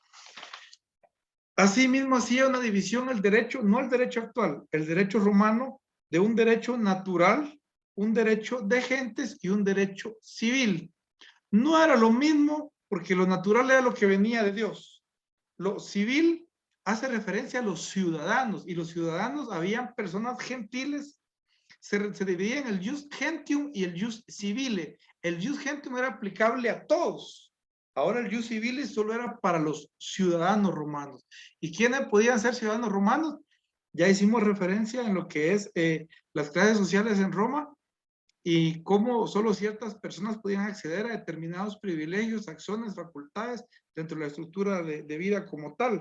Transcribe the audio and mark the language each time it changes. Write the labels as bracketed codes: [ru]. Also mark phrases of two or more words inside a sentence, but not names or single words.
[es] Asimismo, hacía una división el derecho, no el derecho actual, el derecho romano, de un derecho natural, un derecho de gentes y un derecho civil. No era lo mismo porque lo natural era lo que venía de Dios. Lo civil hace referencia a los ciudadanos y los ciudadanos habían personas gentiles, se dividía en el [la] jus gentium [es] y el [la] jus civile. [es] El [la] jus gentium [es] era aplicable a todos. Ahora el [la] jus civile [es] solo era para los ciudadanos romanos. ¿Y quiénes podían ser ciudadanos romanos? Ya hicimos referencia en lo que es las clases sociales en Roma y cómo solo ciertas personas podían acceder a determinados privilegios, acciones, facultades dentro de la estructura de vida como tal.